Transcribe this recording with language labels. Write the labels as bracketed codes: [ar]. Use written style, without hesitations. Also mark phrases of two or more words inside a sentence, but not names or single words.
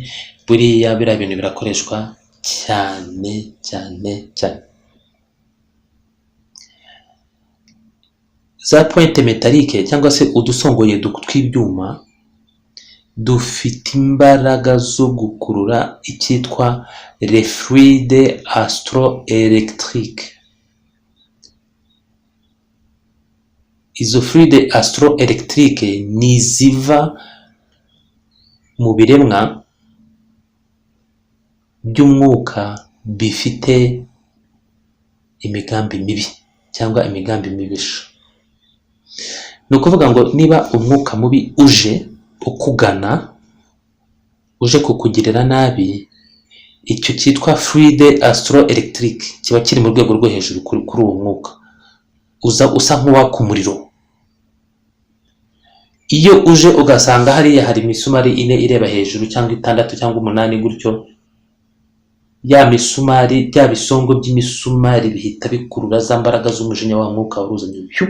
[rw] Buriya biriya bintu birakoreshwa cyane cyane cyane. Za [fr] pointe métallique [rw] cyangwa se udusongoye tw'ibyuma dufite imbaraga zo gukurura icyitwa [fr] les fluides astro-électriques. [rw] Izo [fr] fluides astro-électriques [rw] ni ziva mu biremwa by'umwuka bifite imigambi mibi cyangwa imigambi mibisha. Ni ukuvuga ngo niba umwuka mubi uje ukugana, uje kukugirira nabi, icyo cyitwa [fr] fluide astro-électrique [rw] kiba kiri mu rwego rwo hejuru kuri uwo mwuka, usa nk'uwaka umuriro. Iyo uje ugasanga hariya hari imisumari 4 ireba hejuru cyangwa 6 cyangwa 8 gutyo, ya misumari, bya bisongo by'imisumari bihita bikurura za mbaraga z'umujinya wa mwuka waruzanye.